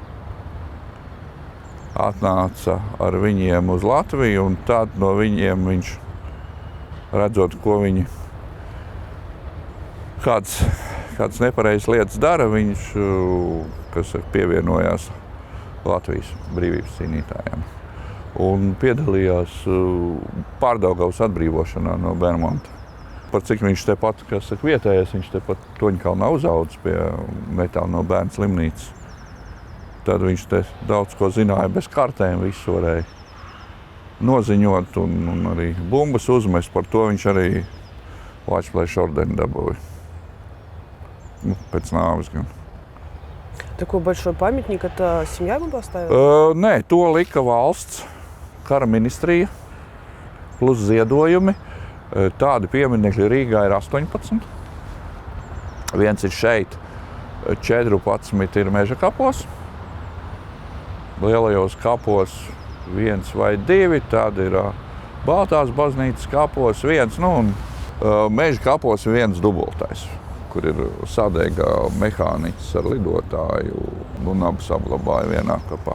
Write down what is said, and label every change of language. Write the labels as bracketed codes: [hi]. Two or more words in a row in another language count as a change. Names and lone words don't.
[lv] Atnāca ar viņiem uz Latviju, un tad no viņiem viņš, redzot, ko viņi kādas nepareizas lietas dara, viņš pievienojās Latvijas brīvības cīnītājiem un piedalījās Pārdaugavas atbrīvošanā no Bermonta par cik viņš tepat, kas saka, vietējais, viņš tepat Toņkalnā uzaudzis pie netālu no bērnu slimnīcas. Tad viņš te daudz ko zināja bez kartēm, visu varēja noziņot un arī bumbas uzmest. Par to viņš arī Latvijas ordeni dabūja. Nu, pēc nāves gan. [ru] Такой большой памятник, это семья ему поставила? [lv] Nē, to lika valsts kara ministrija plus ziedojumi. Tādi pieminekļi Rīgā ir 18. Viens ir šeit, 14 ir Meža kapos. Lielajos kapos 1 vai 2, tad ir Baltās baznīcas kapos 1, un Meža kapos 1 dubultais, kur ir sadega mehāniķis ar lidotāju, un abas apglabāja vienā kapā.